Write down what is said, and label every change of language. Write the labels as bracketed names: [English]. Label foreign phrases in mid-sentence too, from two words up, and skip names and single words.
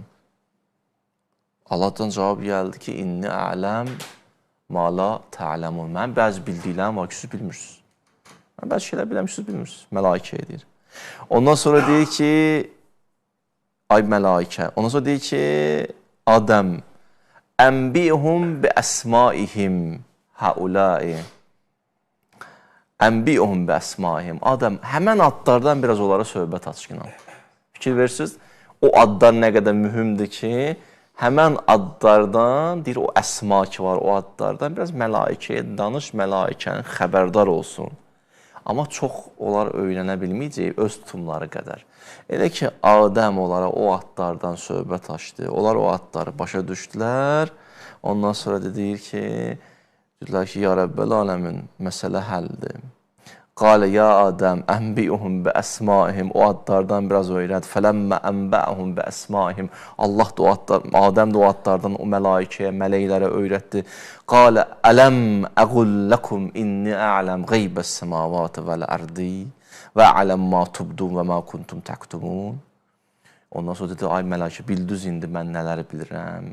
[Azerbaijani] Allahdan cavab gəldi ki, [Arabic] إني أعلم ما لا تعلمون. [Azerbaijani] Mən bəzi bildiklərim var ki, siz bilmirsiniz. Mən bəzi şeylər biləm, siz bilmirsiniz. Mələikə deyir. Ondan sonra deyir ki, ay mələikə. Ondan sonra deyir ki, Adəm, [Arabic] أنبئهم بأسمائهم هؤلاء. أنبئهم بأسمائهم. [Azerbaijani] Adəm, həmən adlardan biraz onlara söhbət açqınan. Fikir verirsiniz, o adlar nə qədər mühümdür ki, həmən adlardan, deyir, o əsma ki var, o adlardan biraz mələikəyə danış, mələikənin xəbərdar olsun. Amma çox onlar öyrənə bilməyəcək öz tutumları qədər. Elə ki, Adəm onlara o adlardan söhbət açdı, onlar o adları başa düşdülər. Ondan sonra deyir ki, dedilər ki, [Arabic] يا رب العالمين, [Azerbaijani] məsələ həldir. [Arabic] قال يا آدم, أنبئهم بأسمائهم, [Azerbaijani] o adlardan biraz öyrəd. [Arabic] فلما أنبأهم بأسمائهم. [Azerbaijani] Allah da o adlar, Adəm də o adlardan o mələikəyə, mələklərə öyrətdi. [Arabic] قال ألم أقل لكم إني أعلم غيب السماوات والأرض وأعلم ما تبدون وما كنتم تكتمون. [Azerbaijani] Ondan sonra dedi, ay mələkə, bildiniz indi mən nələri bilirəm.